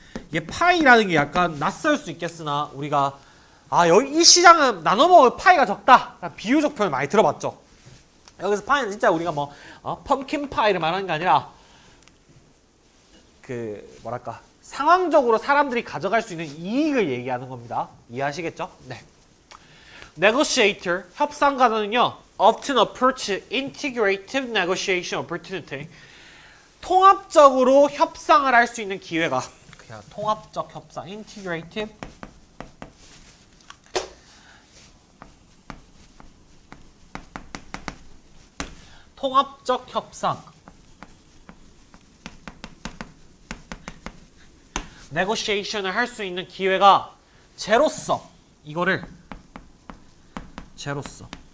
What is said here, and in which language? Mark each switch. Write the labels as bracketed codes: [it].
[ko] 이게 파이라는 게 약간 낯설 수 있겠으나 우리가 여기 이 시장은 나눠 먹을 파이가 적다. 비유적 표현을 많이 들어봤죠. 여기서 파이는 진짜 우리가 뭐 펌킨 파이를 말하는 게 아니라 그 뭐랄까 상황적으로 사람들이 가져갈 수 있는 이익을 얘기하는 겁니다. 이해하시겠죠? 네. [en] Negotiator, [ko] 협상가는요, [en] often approach integrative negotiation opportunity. [ko] 통합적으로 협상을 할 수 있는 기회가, 그냥 통합적 협상, integrative 통합적 협상, negotiation을 할 수 있는 기회가 제로섬, 이거를 제로섬.